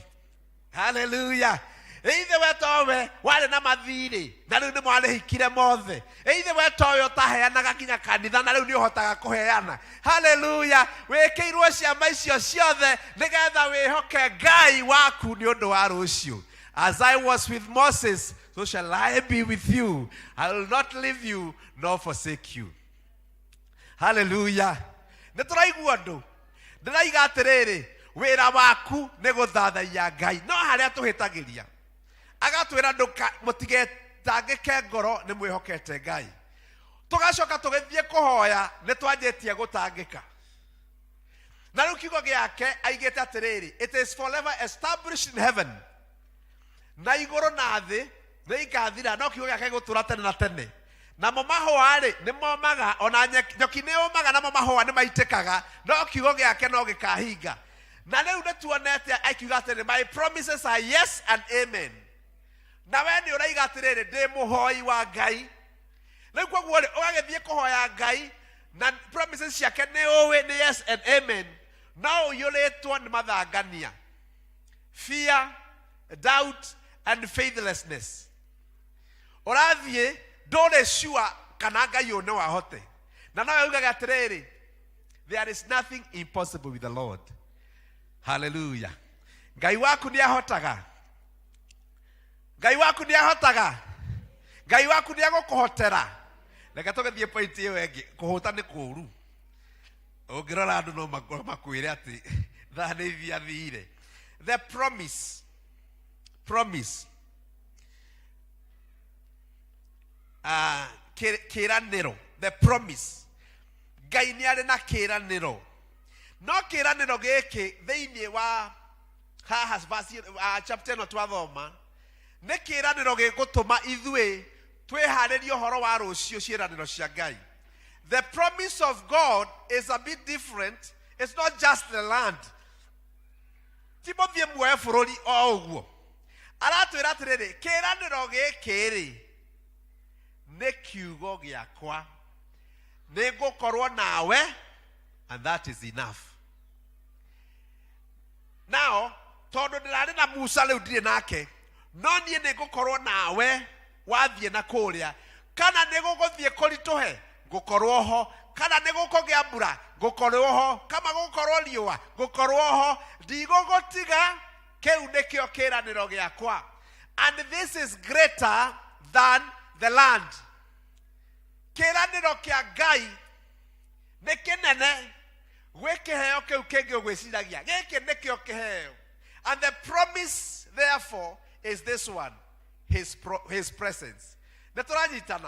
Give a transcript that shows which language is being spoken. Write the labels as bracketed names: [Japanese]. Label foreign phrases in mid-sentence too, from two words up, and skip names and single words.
[Kikuyu] Hallelujah. Eithe weto we wale na mathiri na riu ni mwale hikire mothe. Eithe weto we utaheanaga kinya kanitha na riu ni uhotaga kuheana. Hallelujah. Wekirwo ciama icio ciothe nigetha wihoke Ngai waku ni undu wa rucio. [English] As I was with Moses, so shall I be with you. I will not leave you nor forsake you. Hallelujah. [Kikuyu] Nituraigua ndu ndĩraiga atĩrĩrĩ, wĩra waku nĩ gũthathaiya Ngai. No harĩa tũhĩtagĩria agatwĩra mũtigetangĩke ngoro nĩ mwĩhokete Ngai. Tũgacoka tũgĩthiĩ kũhoya nĩ twanjĩtie gũtangĩka. Na rĩu kiugo gĩake aigĩte atĩrĩrĩ, [English] it is forever established in heaven. [Kikuyu] Na igũrũ na thĩ nĩ ikathira, no kiugo gĩake gĩgũtũũra tene na tene. Namo mahũa rĩ nĩ momaga, ona nyoki nĩ yũmaga, namo mahũa nĩ maitĩkaga, no kiugo gĩake no gĩkahinga. Na rĩu nĩ tuonete akiuga atĩrĩ, [English] my promises are yes and amen. [Kikuyu] Na we nĩ ũraiga atĩrĩrĩ, ndĩ mũhoi wa Ngai. Rĩu koguo rĩ ũgagĩthiĩ kũhoya Ngai na promises ciake nĩ ũĩ nĩ [English] yes and amen. [Kikuyu] No ũiyũrĩtwo nĩ mathangania, [English] fear, doubt and faithlessness. [Kikuyu] Ũrathiĩ ndũrĩ sure kana Ngai ũyũ nĩ wahote. Na no yugaga atĩrĩrĩ, [English] there is nothing impossible with the Lord. [Kikuyu] Hallelujah. Ngai waku nĩ ahotaga. Ngai waku nĩ ahotaga. Ngai waku nĩ agũkũhotera. Reke tũgĩthiĩ point ĩyo ĩngĩ, kũhũta nĩ kũũru. Ũngĩrora andũ no makwĩre atĩ thaa nĩ ithiathire. [English] The promise. Kĩranĩro, the promise. [Kikuyu] Ngai nĩ arĩ na kĩranĩro. No kĩranĩro gĩkĩ thĩinĩ wa haha chapter ĩno twathoma nĩ kĩranĩro gĩgũtũma ithuĩ twĩharĩrie ũhoro wa rũciũ ciĩranĩro cia Ngai. [English] The promise of God is a bit different. It's not just the land. [Kikuyu] Ti mũthiĩ muoye bũrũri o ũguo. Aratwĩra atĩrĩrĩ, kĩranĩro gĩkĩ rĩ nĩ kiugo gĩakwa, nĩ ngũkorwo nawe, [English] and that is enough. Now, [Kikuyu] tondu ndirari na Musa riu ndire nake, no nie nigukorwo nawe wathie na kuria, kana niguguthie kurituhe ngukorwo ho, kana nigukugia mbura ngukorwo ho, kama gukorwo riua ngukorwo ho, ndigugutiga. Kiu nikio kiraniro giakwa. [English] And this is greater than the land. [Kikuyu] Kiraniro kia Ngai ni kinene gwi kiheo kiu kingi ugwiciragia. Giki nikio kiheo. [English] And the promise therefore is this one, his presence. [Kikuyu] Neturanyitana.